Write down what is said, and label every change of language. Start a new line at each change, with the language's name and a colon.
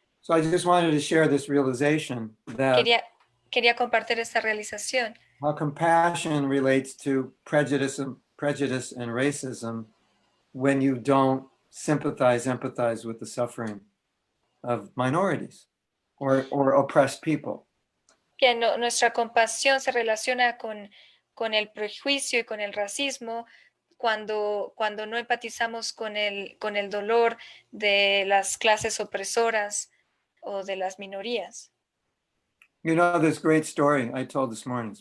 English: So I just wanted to share this realization that
Spanish: Quería compartir esta realización.
English: How compassion relates to prejudice and racism when you don't empathize with the suffering of minorities or oppressed people.
Spanish: Que nuestra compasión se relaciona con el prejuicio y con el racismo cuando no empatizamos con el dolor de las clases opresoras o de las minorías.
English: You know this great story I told this morning.